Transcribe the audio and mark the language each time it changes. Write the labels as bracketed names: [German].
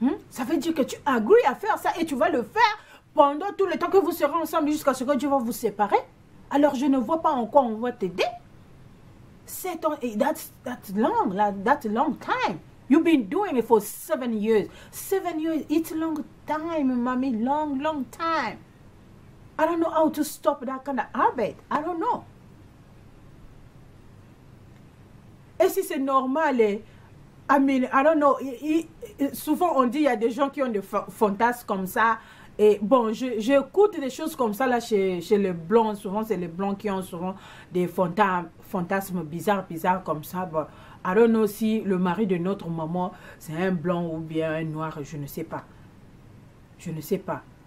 [French] Ça veut dire que tu [English] agrees [French] à faire ça et tu vas le faire pendant tout le temps que vous serez ensemble jusqu'à ce que Dieu va vous séparer. Alors je ne vois pas en quoi on va t'aider. 7 ans, [English] that's long time. You've been doing it for 7 years. 7 years, it's a long time, mommy. Long time. I don't know how to stop that kind of habit. I don't know. [French] Et si c'est normal, [English] I mean, I don't know. [French] Souvent, on dit il y a des gens qui ont des fantasmes comme ça. Et bon, j'écoute des choses comme ça là chez les blancs. Souvent, c'est les blancs qui ont souvent des fantasmes bizarres comme ça. Bon, [English] I don't know [French] si le mari de notre maman, c'est un blanc ou bien un noir, je ne sais pas. Je ne sais pas.